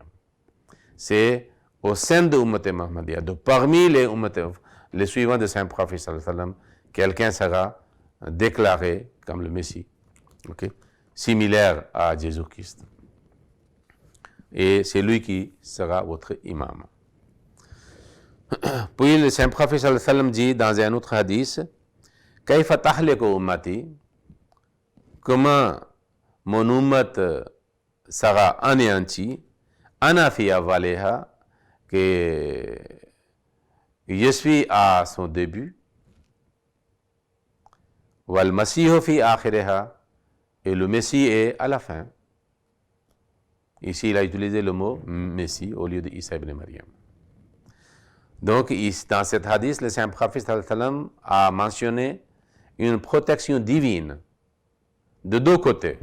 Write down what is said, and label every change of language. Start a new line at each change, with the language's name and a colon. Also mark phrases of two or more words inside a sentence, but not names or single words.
French: C'est au sein de
Arabic: أمة محمدية,
French: de parmi les suivants de Saint-Prophète
Arabic: صلى الله عليه وسلم,
French: quelqu'un sera déclaré comme le Messie, okay? Similaire à Jésus-Christ. Et c'est lui qui sera votre imam. Puis le Saint-Prophète
Arabic: صلى الله عليه وسلم
French: dit dans un autre hadith,
Arabic: كيف تهلك أمتي,
French: comment mon ummat sera anéanti,
Arabic: أنا في أولها,
French: que je suis à son début,
Arabic: والمسيح في آخرها,
French: et le Messie est à la fin. Ici, il a utilisé le mot Messie au lieu de Isa ibn Maryam. Donc, dans cet hadith, le Saint-Prophète
Arabic: صلى الله عليه وسلم
French: a mentionné une protection divine de deux côtés.